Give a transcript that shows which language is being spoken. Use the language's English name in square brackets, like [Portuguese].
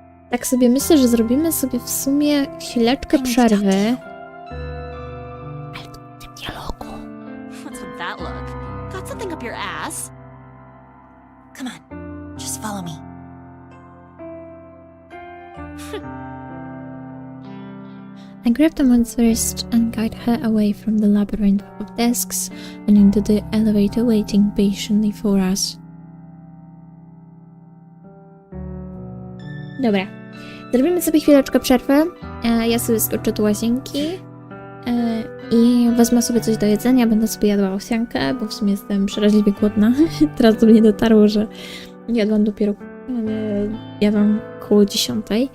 [Polish] Tak sobie myślę, że zrobimy sobie w sumie chwileczkę przerwy. Ale w tym dialogu. [English] What's with that look? Got something up your ass? Come on, just follow me. I grabbed Aman's wrist and guided her away from the labyrinth of desks and into the elevator waiting patiently for us. [Polish] Dobra, zrobimy sobie chwileczkę przerwy. Ja sobie skoczę do łazienki i wezmę sobie coś do jedzenia. Będę sobie jadła owsiankę, bo w sumie jestem przeraźliwie głodna. Teraz do mnie dotarło, że jadłam dopiero jadłam koło 10.